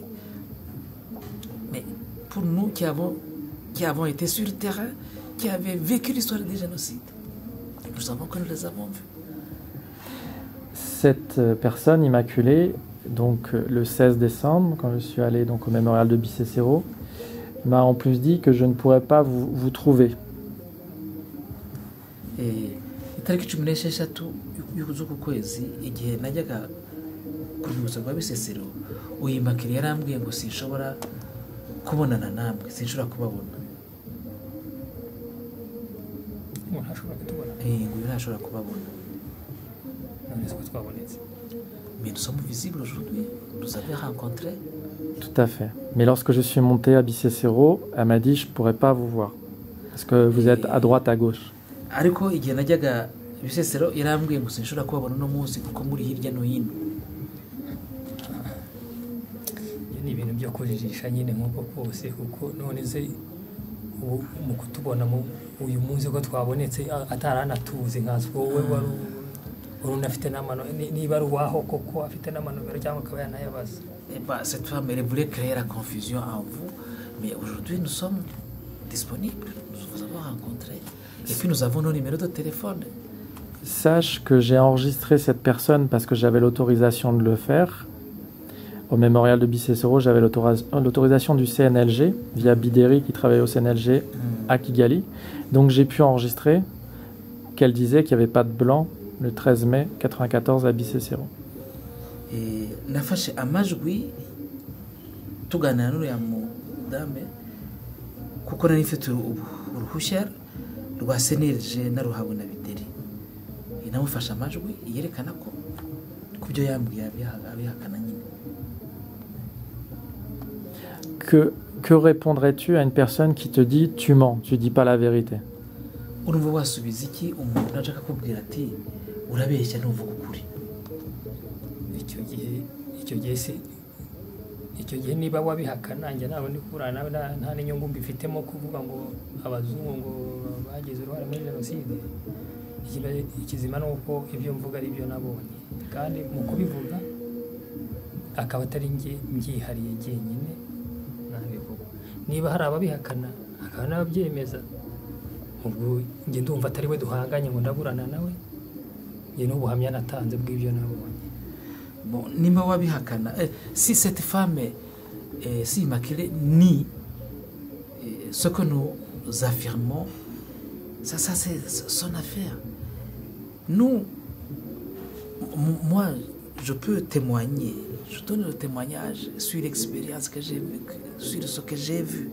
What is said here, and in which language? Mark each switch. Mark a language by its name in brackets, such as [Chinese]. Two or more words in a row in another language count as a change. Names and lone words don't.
[French] Mais pour nous qui avons été sur le terrain, qui avaient vécu l'histoire des génocides, nous savons que nous les avons vus. Cette personne immaculée, donc le 16 décembre, quand je suis allé donc, au mémorial de Bicécero, m'a en plus dit que je ne pourrais pas vous trouver. [Kinyarwanda] Itariki 16 y'uku kwezi igihe najyaga ku rwibutso rwa Bisesero uyimakiriye yarambwiye ngo sinshobora kubonana namwe, sinshobora kubabona. Ngo ntashobora kubabona. [French] Mais nous sommes visibles aujourd'hui, nous avons rencontré. Tout à fait. Mais lorsque je suis monté à Bicécero, elle m'a dit je ne pourrais pas vous voir. Parce que vous êtes à droite, à gauche. [Kinyarwanda] Ariko igihe najyaga Bisesero yarambwiye ngo sinshobora kubabona no munsi kuko muri hirya no hino. Ni ibintu byo kujijisha nyine nk'uko kose kuko none se mu kutubona mu uyu munsi ko twabonetse ataranatuzi nkazwo wowe wari unafite n'amano niba ari uwaho koko afite n'amanomero cyangwa akaba yanayabaza. [French] Cette femme elle voulait créer la confusion en vous, mais aujourd'hui nous sommes disponibles, nous vous avons rencontrés et puis nous avons nos numéros de téléphone. Sache que j'ai enregistré cette personne parce que j'avais l'autorisation de le faire. Au mémorial de Bicécero, j'avais l'autorisation du CNLG via Bideri qui travaillait au CNLG à Kigali. Donc j'ai pu enregistrer qu'elle disait qu'il n'y avait pas de blanc le 13 mai 1994 à Bicécero. [Kinyarwanda] Et nafashe amajwi tuganira n'uriya mudame kuko nari mfite uruhushya rwa CNLG naruhawe na Bideri. Namufashe amajwi yerekana ko kubyo yambwiye abihakana nyine. [French] Que répondrais-tu à une personne qui te dit tu mens, tu dis pas la vérité? [Kinyarwanda] Urumva wasubiza iki umuntu ashaka kubwira ati urabeshya ntuvuga ukuri? icyo gihe niba wabihakana njye nawe ndi kurana nawe nta n'inyungu mbifitemo kuvuga ngo abazungu ngo bagize uruhare muri jenoside. Ikizima nuko ibyo mvuga ari byo nabonye kandi mu kubivuga akaba atari njye mbyihariye jyenyine nabivuga. Niba hari ababihakana akaba n'ababyemeza ubwo njye ndumva atari we duhanganye ngo ndaburana nawe njye n'ubuhamya natanze bw'ibyo nabonye. [French] Bon, [Kinyarwanda] nimba wabihakana [French] si cette femme si immaculée nie ce que nous affirmons, ça c'est son affaire. Nous, moi, je peux témoigner, je donne le témoignage sur l'expérience que j'ai vécue, sur ce que j'ai vu.